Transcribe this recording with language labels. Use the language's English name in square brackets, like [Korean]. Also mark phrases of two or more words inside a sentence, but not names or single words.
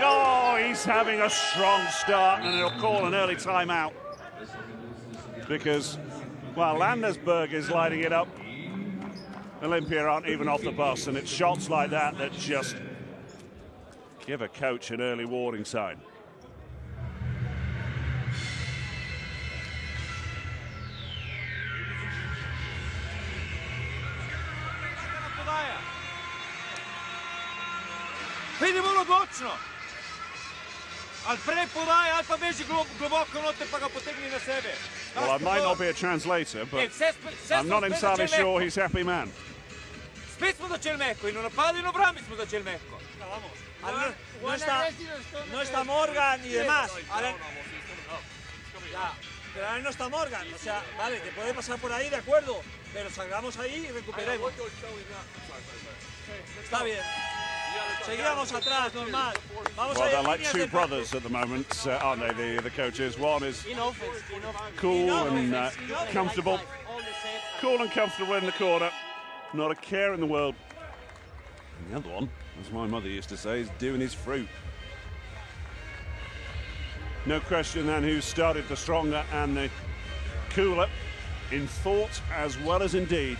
[English] Oh, he's having a strong start, and he'll call an early timeout because, well, Landersberg is lighting it up. Olimpija aren't even off the bus, and it's shots like that that just give a coach an early warning sign. [Slovenian] Vidimo bočno. Al pre podaj, al pa beži globoko noter pa ga potegni na sebe. [English] Well, I might not be a translator, but I'm not entirely sure he's happy man. [Slovenian] Spet smo začeli mehko, in v napadu in obrambi smo začeli mehko. [Spanish] No está Morgan y demás. Ya, pero ahora no está Morgan, o sea, vale, que puede pasar por ahí, de acuerdo, pero salgamos ahí y recuperemos. Está bien. Seguíamos atrás, normal. Vamos [English] well, they're like two brothers at the moment, aren't they, the coaches? One is cool and comfortable. Cool and comfortable in the corner. Not a care in the world. And the other one, as my mother used to say, is doing his fruit. No question then who started the stronger and the cooler in thought as well as in deed.